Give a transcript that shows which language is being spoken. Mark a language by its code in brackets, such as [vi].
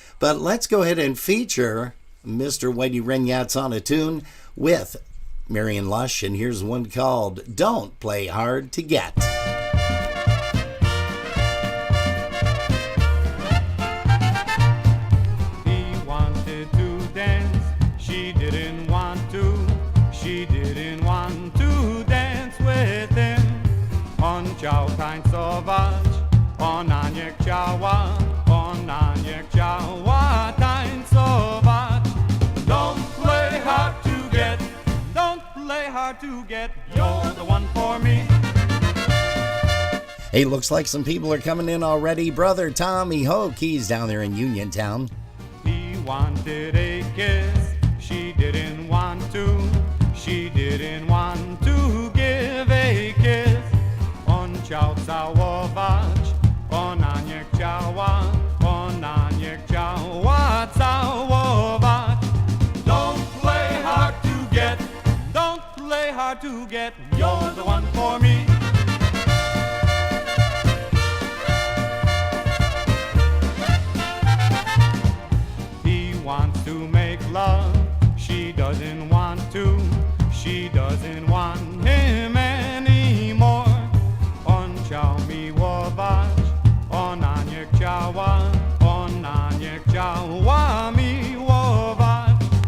[en] But let's go ahead and feature Mr. Whitey Ryniec on a tune with Marion Lush, and here's one called Don't Play Hard to Get. He wanted to dance, she didn't want to. She didn't want to dance with him. [pl] On ciao tańcować, ona nie chciała. Ona nie chciała tańcować. [en] Don't play hard to get. Don't play hard to get. You're the one for me. Hey, looks like some people are coming in already. Brother Tommy Hoke, he's down there in Uniontown. He wanted a kiss. She didn't want to. She didn't want to give a kiss. [pl] On chciał całować. Ona nie chciała. Ona nie chciała całować. [en] Don't play hard to get. Don't play hard to get. You're the one for me. He wants to make love. She doesn't want to. She doesn't want him anymore. [pl] On chciał miłować. Ona nie chciała. Ona nie chciała miłować.